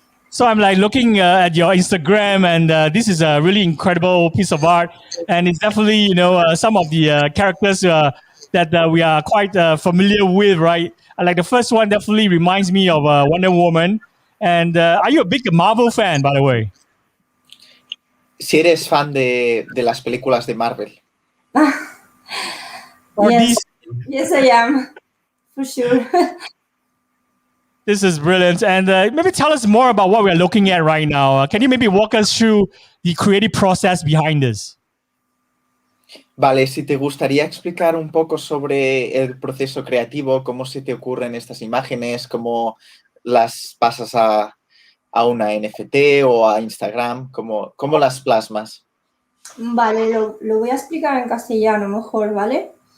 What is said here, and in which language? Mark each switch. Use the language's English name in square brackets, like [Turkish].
[English] So I'm looking at your Instagram, and this is a really incredible piece of art, and it's definitely some of the characters that we are quite familiar with, right? Like the first one definitely reminds me of Wonder Woman. And are you a big Marvel fan, by the way? [Spanish] Si eres fan de las películas de Marvel. [English] Or Yes, I am, for sure. This is brilliant. And maybe tell us more about what we're looking at right now. Can you maybe walk us through the creative process behind this? [Spanish] Vale, si te gustaría explicar un poco sobre el proceso creativo, cómo se te ocurren estas imágenes, cómo las pasas a una NFT o a Instagram, cómo las plasmas. Vale, lo voy a explicar en castellano mejor, ¿vale?